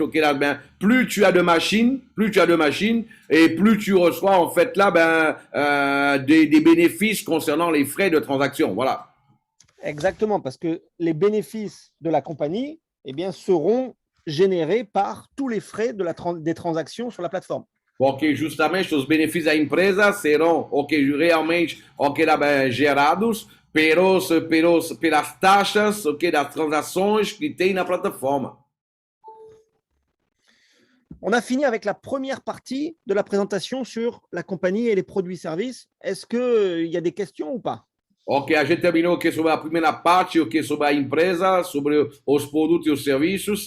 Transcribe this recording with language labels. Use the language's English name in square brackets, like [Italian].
[French] Ok, là, ben, plus tu as de machines, et plus tu reçois en fait là, des bénéfices concernant les frais de transaction. Voilà. Exactement, parce que les bénéfices de la compagnie, eh bien, seront générés par tous les frais des transactions sur la plateforme. [Portuguese] Porque justamente os benefícios da empresa serão realmente lá, gerados pelas taxas, ok, das transações que tem na plataforma. [French] On a fini avec la première partie de la présentation sur la compagnie et les produits-services. Est-ce qu'il y a des questions ou pas? [Portuguese] Ok, a gente terminou aqui sobre a primeira parte, ok, sobre a empresa, sobre os produtos e os serviços.